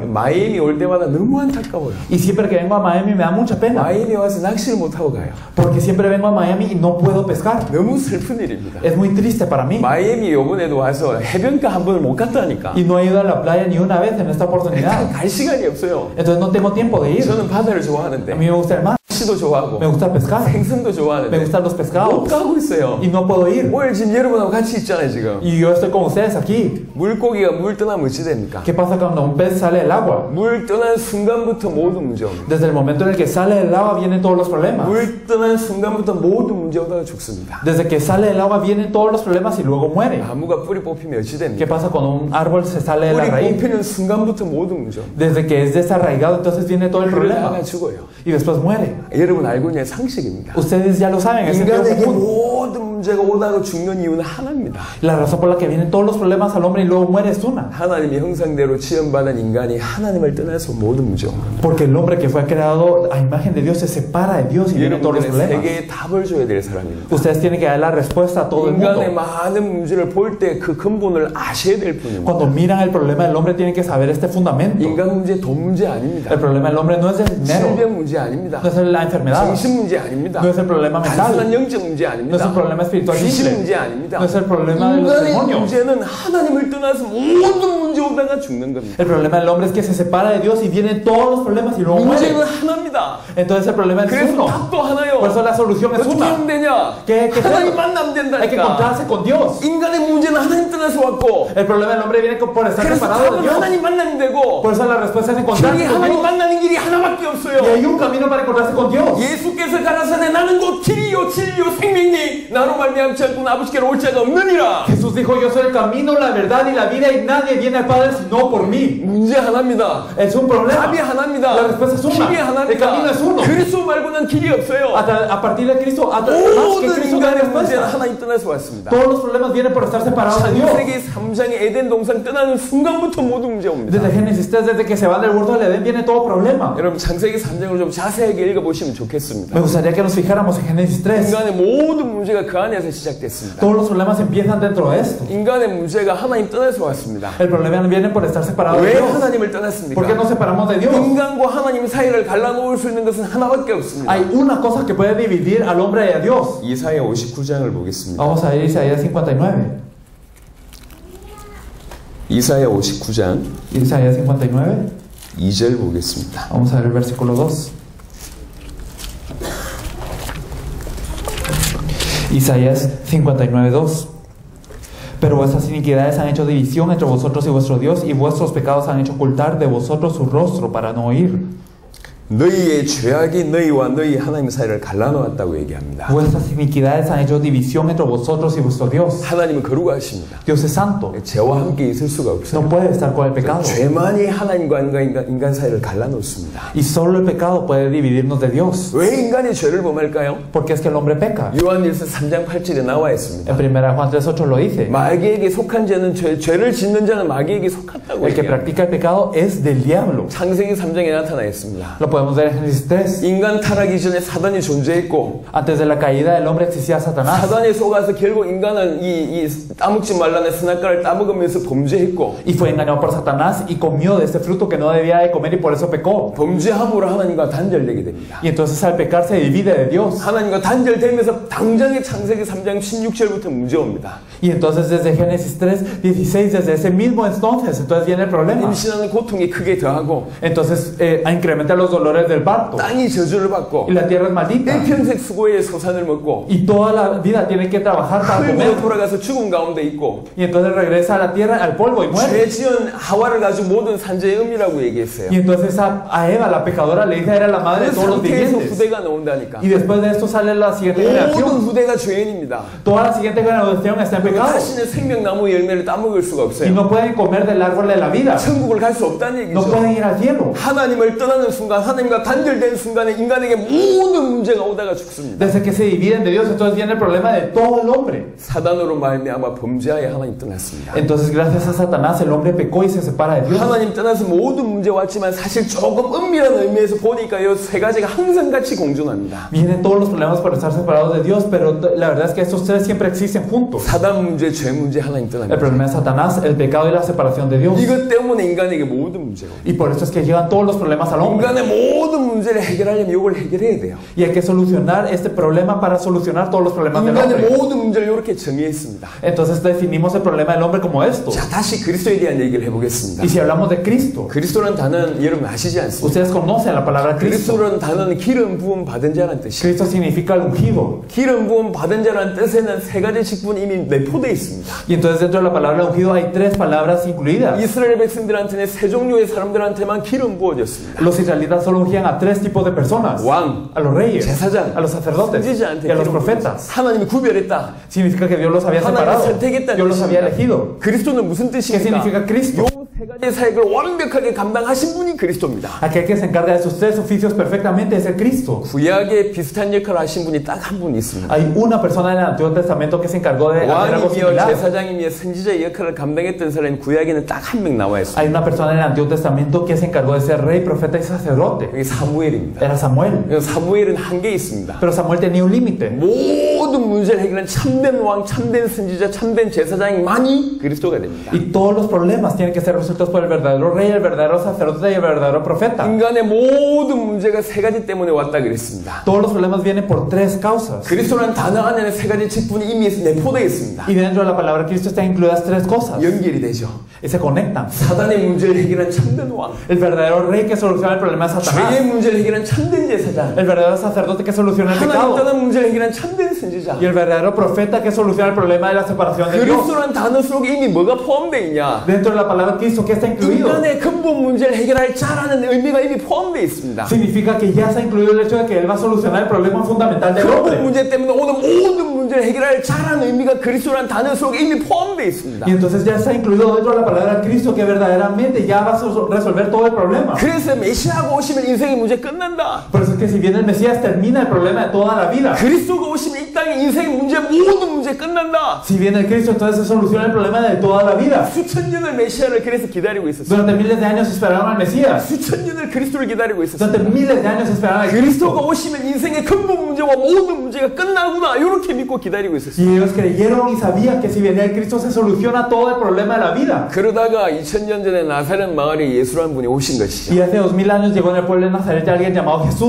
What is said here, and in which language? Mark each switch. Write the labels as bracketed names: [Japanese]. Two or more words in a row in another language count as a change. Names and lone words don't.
[Korean] 마이애미 올 때마다 너무 안타까워요. [Spanish] Y siempre que vengo a Miami me da mucha pena. [Korean] 마이애미 와서 낚시를 못하고 가요. [Spanish] Porque siempre vengo a Miami y no puedo pescar. [Korean] 너무 슬픈 일입니다. [Spanish] Es muy triste para mí. [Korean] 마이애미 요번에도 와서 해변가 한 번을 못 갔다니까. [Spanish] Y no he ido a la playa ni una vez en esta oportunidad. [Korean] 갈 시간이 없어요. [Spanish] Entonces no tengo tiempo de ir. [Korean] 저는 바다를 [Spanish] A [Korean] 좋아하는데 [Spanish] mí me gusta el mar. [Korean] 낚시도 좋아하고 [Spanish] Me gusta pescar. [Korean] 생선도 [Spanish] Me [Korean] 좋아하는데 [Spanish] gustan los [Korean] 못 [Spanish] pescados. [Korean] 가고 있어요. [Spanish] Y no puedo ir. [Korean] 오늘 지금 여러분하고 같이 있잖아요 지금. [Spanish] Y yo estoy con ustedes aquí. [Korean] 물고기가 물 떠나면 어찌 됩니까? [Spanish] ¿Qué pasa cuando un pez sale del agua? [Korean] 물 떠난 순간부터 모든 문제 옵니다. [Spanish] Desde el momento en el que sale del agua vienen todos los problemas. [Korean] 물 떠난 순간부터 모든 문제 오다가 죽습니다. [Spanish] Desde que sale del agua vienen todos los problemas y luego muere. [Korean] 나무가 뿌리 뽑히면 어찌 [Spanish] ¿Qué [Korean] 됩니까? [Spanish] pasa cuando un árbol se sale de la [Korean] 뿌리 [Spanish] raíz? [Korean] 뽑히는 순간부터 모든 문제 옵니다. [Spanish] Desde que es desarraigado, entonces viene todo el problema. [Korean] 그러다가 죽어요. [Spanish] Y después muere. [Korean] 여러분 알고 있는 상식입니다. [Spanish] Ustedes ya lo saben, es sentido [Korean] 인간에게 [Spanish] común. [Korean] 모든 문제가 오다가 죽는 이유는 하나입니다. [Spanish] La razón por la que vienen todos los problemas al hombre y luego muere es una. [Korean] 하나님의 형상대로 지원받은 인간이 하나님을 떠나서 모든 문제 온 겁니다. [Spanish] Porque el hombre que fue creado a imagen de Dios se separa de Dios y vienen todos los [Korean] 여러분들은 [Spanish] problemas. [Korean] 세계에 답을 줘야 될 사람입니다. [Spanish] Ustedes tienen que dar la respuesta a todo el [Korean] 인간의 [Spanish] mundo. [Korean] 많은 문제를 볼 때 그 근본을 아셔야 될 뿐입니다. [Spanish] Cuando miran el problema del hombre tienen que saber este fundamento. [Korean] 인간 문제 돈 문제 아닙니다. [Spanish] El problema del hombre no es el dinero, [Korean] 질병 문제 아닙니다. [Spanish] no es la enfermedad, [Korean] 정신 문제 아닙니다. [Spanish] no es el problema [Korean] 단순한 [Spanish] mental, [Korean] 영적 문제 [Spanish] no es [Korean] 아닙니다. [Spanish] el problema espiritual [Korean] 귀신 [Spanish] simple, [Korean] 문제 아닙니다. [Spanish] no es el problema de los [Korean] 인간의 [Spanish] demonios. [Korean] 문제는 하나님을 떠나서 모든 문제 오다가 죽는 겁니다. [Spanish] El problema del hombre es que se separa de Dios y vienen todos los problemas y luego muere. [Korean] 문제는 하나입니다. [Spanish] Entonces el problema es [Korean] 그래서 [Spanish] uno. [Korean] 답도 하나요. [Spanish] Por eso la solución es [Korean] 어떻게 [Spanish] una. [Korean] 하면 되냐? [Spanish] ¿Qué [Korean] 하나님 [Spanish] hacer? [Korean] 만나면 [Spanish] Hay que [Korean] 된다니까. [Spanish] encontrarse con Dios. [Korean] 인간의 문제는 하나님 떠나서 왔고 [Spanish] El problema del hombre viene por estar [Korean] 그래서 [Spanish] separado de [Korean] 답은 [Spanish] Dios. [Korean] 하나님 만나면 되고 [Spanish] Por eso la respuesta es [Korean] 길이 [Spanish] encontrarse con [Korean] 하나님 [Spanish] Dios. [Korean] 만나는 길이 하나밖에 없어요. [Spanish] Y hay un camino para encontrarse con Dios. [Korean] 예수께서 가라사대 나는 곧 길이요 진리요 생명이니 나로 말미암지 않고는 아버지께로 올 자가 없느니라. [Spanish] Jesús dijo, yo soy el camino, la verdad y la vida y nadie viene al Padre sino por mí. [Korean] 문제 하나입니다. [Spanish] Es un problema. [Korean] 답이 하나입니다. [Spanish] La respuesta es una. [Korean] 길이 [Spanish] El camino es uno. [Korean] 하나입니다. 그리스도 말고는 길이 없어요. [Spanish] A partir de Cristo, más que [Korean] 모든 [Spanish] Cristo no hay [Korean] 인간의 문제는 [Spanish] respuesta. [Korean] 하나님 떠나서 왔습니다. [Spanish] Todos los problemas vienen por estar separados de Dios. [Korean] 창세기 3장의 에덴 동산 떠나는 순간부터 모든 문제 옵니다. [Spanish] Desde Génesis 3, desde que se van del huerto del Edén, viene todo problema. [Korean] 여러분 창세기 3장을 좀 자세하게 읽어보시면 [Spanish] Me [Korean] 좋겠습니다. [Spanish] gustaría que nos fijáramos en Génesis 3. [Korean] 인간의 모든 문제가 그 안에서 시작됐습니다. [Spanish] Todos los problemas empiezan dentro de esto. [Korean] 인간의 문제가 하나님 떠나서 왔습니다. [Spanish] El problema viene por estar separados de [Korean] 왜 [Spanish] Dios. [Korean] 하나님을 [Spanish] ¿Por qué [Korean] 떠났습니까? [Spanish] nos separamos de Dios? [Korean] 인간과 하나님 사이를 갈라놓을 수 있는 것은 하나밖에 없습니다. [Spanish] Hay una cosa que puede dividir al hombre y a Dios. [Korean] 이사야 59장을 보겠습니다. [Spanish] Vamos a ir a Isaías 59. [Korean] 이사야 59장 [Spanish] Isaías 59. [Korean] 2절 보겠습니다. [Spanish] Vamos a ver el versículo 2. Isaías 59:2. Pero vuestras iniquidades han hecho división entre vosotros y vuestro Dios, y vuestros pecados han hecho ocultar de vosotros su rostro para no oír. [Korean] 너희의 죄악이 너희와 너희 하나님 사이를 갈라놓았다고 얘기합니다. [Spanish] Vuestras iniquidades han hecho división entre vosotros y vuestro Dios. [Korean] 하나님은 거룩하십니다. [Spanish] Dios es santo. [Korean] 죄와 함께 있을 수가 없어요. [Spanish] No puede estar con el pecado. [Korean] 죄만이 하나님과 인간 사이를 갈라놓습니다. [Spanish] Y solo el pecado puede dividirnos de Dios. [Korean] 왜 인간이 죄를 범할까요? [Spanish] Porque es que el hombre peca. [Korean] 요한일서 3장 8절에 나와 있습니다. [Spanish] En 1 Juan 3:8 lo dice. [Korean] 마귀에게 속한 자는 죄를 짓는 자는 마귀에게 속았다고 [Spanish] El que [Korean] 얘기합니다. [Spanish] practica el pecado es del diablo. [Korean] 창세기 3장에 나타나 있습니다. [Spanish] Lo podemos ver en Génesis 3. [Korean] 인간 타락이 전에 사단이 존재했고 [Spanish] Antes de la caída del hombre existía Satanás. [Korean] 사단에 속아서 결국 인간은 이 따먹지 말라는 선악과를 따먹으면서 범죄했고 [Spanish] Y fue engañado por Satanás y comió de ese fruto que no debía de comer y por eso pecó. [Korean] 범죄함으로 하나님과 단절되게 됩니다. [Spanish] Y entonces al pecar se divide de Dios. [Korean] 하나님과 단절되면서 당장의 창세기 3장 16절부터 문제 옵니다. [Spanish] Y entonces desde Génesis 3, 16, desde ese mismo entonces viene el problema. [Korean] 임신하는 고통이 크게 더하고 [Spanish] Entonces incrementa los dolores del parto. [Korean] 땅이 저주를 받고 [Spanish] Y la tierra es maldita. [Korean] 일평생 수고의 소산을 먹고 [Spanish] Y toda la vida tiene que trabajar para comer. [Korean] 흙으로 돌아가서 죽음 가운데 있고 [Spanish] Y entonces regresa a la tierra, al polvo y muere. [Korean] 죄 지은 하와를 가지고 모든 산재의 음이라고 얘기했어요. [Spanish] Y entonces a Eva, la pecadora, le dice era la madre de [Korean] 그 [Spanish] todos los [Korean] 상태에서 [Spanish] vivientes. [Korean] 후대가 나온다니까. [Spanish] Y después de esto sale la siguiente [Korean] 모든 [Spanish] generación. [Korean] 후대가 죄인입니다. [Spanish] Toda la siguiente generación está en pecado. [Korean] 다시는 생명나무 열매를 따먹을 수가 [Spanish] Y [Korean] 없어요. [Spanish] no pueden comer del árbol de la vida. [Korean] 천국을 갈 수 없다는 [Spanish] No [Korean] 얘기죠. [Spanish] pueden ir al cielo. [Korean] 하나님을 떠나는 순간, 하나님과 단절된 순간에 인간에게 모든 문제가 오다가 죽습니다. [Spanish] Desde que se dividen de Dios, entonces viene el problema de todo el hombre. [Korean] 사단으로 말미암아 범죄하에 하나님 떠났습니다. [Spanish] Entonces gracias a Satanás el hombre pecó y se separa de Dios. [Korean] 하나님 떠나서 모든 문제 왔지만 사실 조금 은밀한 의미에서 보니까 이 세 가지가 항상 같이 공존합니다. [Spanish] Vienen todos los problemas por estar separados de Dios, pero la verdad es que estos tres siempre existen juntos. [Korean] 사단 문제, 죄 문제 하나님 [Spanish] El [Korean] 떠납니다. [Spanish] problema de Satanás, el pecado y la separación de Dios. [Korean] 이것 때문에 인간에게 모든 문제가 [Spanish] Y por eso es que llegan todos los problemas al hombre. [Korean] 인간의 모든 문제를 해결하려면 이걸 해결해야 돼요. [Spanish] Y hay que solucionar este problema para solucionar todos los problemas del [Korean] 인간의 [Spanish] hombre. [Korean] 모든 문제를 이렇게 정의했습니다. [Spanish] Entonces definimos el problema del hombre como esto. [Korean] 자, 다시 그리스도에 대한 얘기를 해보겠습니다. [Spanish] Y si hablamos de Cristo, [Korean] 그리스도라는 단어는 여러분 아시지 않습니까? [Spanish] ustedes conocen la palabra Cristo. [Korean] 그리스도라는 단어는 기름 부음 받은 자라는 뜻이에요. [Spanish] Cristo significa el ungido. [Korean] 기름 부음 받은 자라는 뜻에는 세 가지 직분이 이미 내포되어 있습니다. [Spanish] Y entonces dentro de la palabra ungido hay tres palabras incluidas. [Korean] 이스라엘 백성들한테는 세 종류의 사람들한테만 기름 부어졌습니다. [Spanish] Los israelitas solo ungían a tres tipos de personas. [Korean] 왕, [Spanish] A los reyes, [Korean] 제사장, [Spanish] a los sacerdotes [Korean] 선지자한테 [Spanish] y a los [Korean] 기름 [Spanish] profetas. [Korean] 하나님이 구별했다. [Spanish] Significa que Dios los había [Korean] 하나님이 [Spanish] separado. [Korean] 선택했다는 [Spanish] Dios los había [Korean] 뜻입니다. [Spanish] elegido. [Korean] 그리스도는 무슨 [Spanish] ¿Qué significa [Korean] 뜻입니까? [Spanish] Cristo? [Korean] 세 가지 사역을 완벽하게 감당하신 분이 그리스도입니다. [Spanish] Aquel que se encarga de esos tres oficios perfectamente es el Cristo. [Korean] 구약에 비슷한 역할을 하신 분이 딱 한 분 있습니다. [Spanish] Hay una persona en el Antiguo Testamento que se encargó de hacer algo [Korean] 왕이며 [Spanish] similar. [Korean] 제사장이며 선지자의 역할을 감당했던 사람이 구약에는 딱 한 명 나와 있습니다. [Spanish] Hay una persona en el Antiguo Testamento que se encargó de ser rey, profeta y sacerdote. [Korean] 그게 사무엘입니다. [Spanish] Era Samuel. [Korean] 사무엘은 한계 있습니다. [Spanish] Pero Samuel tenía un límite. [Korean] 모든 문제를 해결한 참된 왕, 참된 선지자, 참된 제사장만이 그리스도가 됩니다. [Spanish] Y todos los problemas tienen que ser resueltos por el verdadero rey, el verdadero sacerdote y el verdadero profeta. [Korean] 인간의 모든 문제가 세 가지 때문에 왔다 그랬습니다. [Spanish] Todos los problemas vienen por tres causas. [Korean] 그리스도라는 단어 안에는 세 가지 직분이 이미 내포되어 있습니다. [Spanish] Y dentro de la palabra Cristo están incluidas tres cosas. [Korean] 연결이 되죠. [Spanish] Y se conectan. [Korean] 사단의 문제를 해결한 참된 왕, [Spanish] El verdadero rey que soluciona el problema de [Korean] 죄의 [Spanish] Satanás. [Korean] 문제를 해결한 참된 제사장, [Spanish] El verdadero sacerdote que soluciona el [Korean] 하나님 [Spanish] pecado. [Korean] 떠난 문제를 해결한 참된 선지자. [Spanish] Y el verdadero profeta que soluciona el problema de la separación de Dios. [Korean] 그리스도라는 단어 속에 이미 뭐가 포함되어 있냐? [Spanish] Dentro de la palabra Cristo, ¿qué está incluido? [Korean] 인간의 근본 문제를 해결할 자라는 의미가 이미 포함되어 있습니다. [Spanish] Significa que ya está incluido el hecho de que Él va a solucionar el problema fundamental del [Korean] 근본 [Spanish] hombre. [Korean] 문제 때문에 오는 모든 문제를 해결할 자라는 의미가 그리스도라는 단어 속에 이미 포함되어 있습니다. [Spanish] Y entonces ya está incluido dentro de la palabra Cristo que verdaderamente ya va a resolver todo el problema. [Korean] 그래서 메시아가 오시면 인생의 문제 끝난다. [Spanish] Por eso es que si viene el Mesías termina el problema de toda la vida. [Korean] 그리스도가 오시면 이 땅의 인생의 문제 모든 문제 끝난다. [Spanish] Si viene el Cristo entonces se soluciona el problema de toda la vida. [Korean] 수천 년을 메시아를 그래서 기다리고 있었어요. [Spanish] Durante miles de años esperaron al Mesías. [Korean] 수천 년을 그리스도를 기다리고 있었어요. [Spanish] Durante miles de años esperaron al [Korean] 그리스도가 [Spanish] Cristo. [Korean] 오시면 인생의 근본 문제와 모든 문제가 끝나구나 이렇게 믿고 기다리고 있었어요. [Spanish] Y ellos creyeron y sabían que si venía el Cristo se soluciona todo el problema de la vida. [Korean] 그러다가 2000년 전에 나사렛 마을에 예수라는 분이 오신 것이죠. [Spanish] Y hace 2000 años llegó en el pueblo de Nazaret alguien llamado Jesús.